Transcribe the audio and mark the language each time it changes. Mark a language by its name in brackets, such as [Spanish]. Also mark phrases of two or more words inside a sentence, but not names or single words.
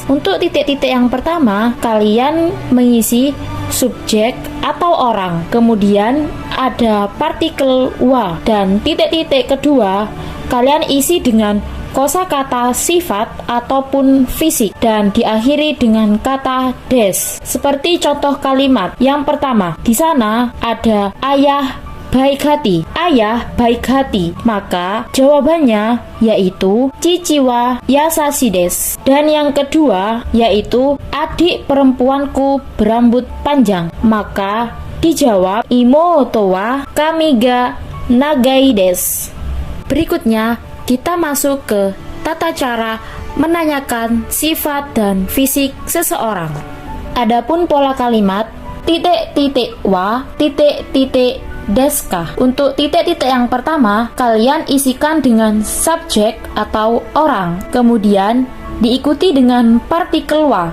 [Indonesian] Untuk titik-titik yang pertama, kalian mengisi subjek atau orang, kemudian ada partikel wa, dan titik-titik kedua kalian isi dengan kosakata sifat ataupun fisik dan diakhiri dengan kata des. Seperti contoh kalimat yang pertama, di sana ada ayah baik hati. Ayah baik hati, maka jawabannya yaitu [Japanese] 父は優しいです. [Indonesian] Dan yang kedua yaitu adik perempuanku berambut panjang, maka dijawab [Japanese] 妹は髪が長いです. [Indonesian] Berikutnya kita masuk ke tata cara menanyakan sifat dan fisik seseorang. Adapun pola kalimat titik-titik wa, titik-titik deska. Untuk titik-titik yang pertama, kalian isikan dengan subjek atau orang, kemudian diikuti dengan partikel wa.